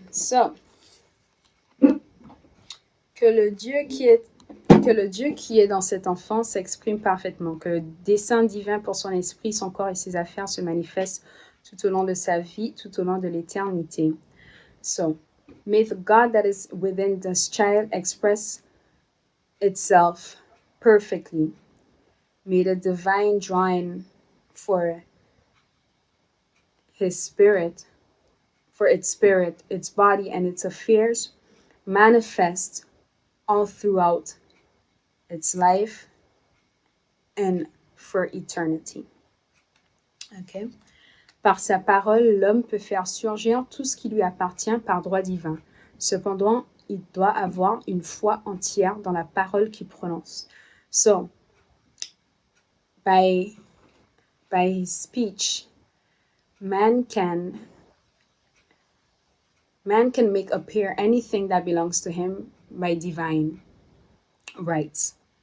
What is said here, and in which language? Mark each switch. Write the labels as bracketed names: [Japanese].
[French] So, que le Dieu qui est dans cet enfant s'exprime parfaitement, que le dessein divin pour son esprit, son corps et ses affaires se manifestent tout au long de sa vie, tout au long de l'éternité. [English] So, may the God that is within this child express itself perfectly. May the divine drawing for his spirit, its body, and its affairs manifest all throughout its life and for eternity. Okay. [French] Par sa parole, l'homme peut faire surgir tout ce qui lui appartient par droit divin. Cependant, il doit avoir une foi entière dans la parole qu'il prononce. [English] So, by his speech, man can make appear anything that belongs to him by divine rights.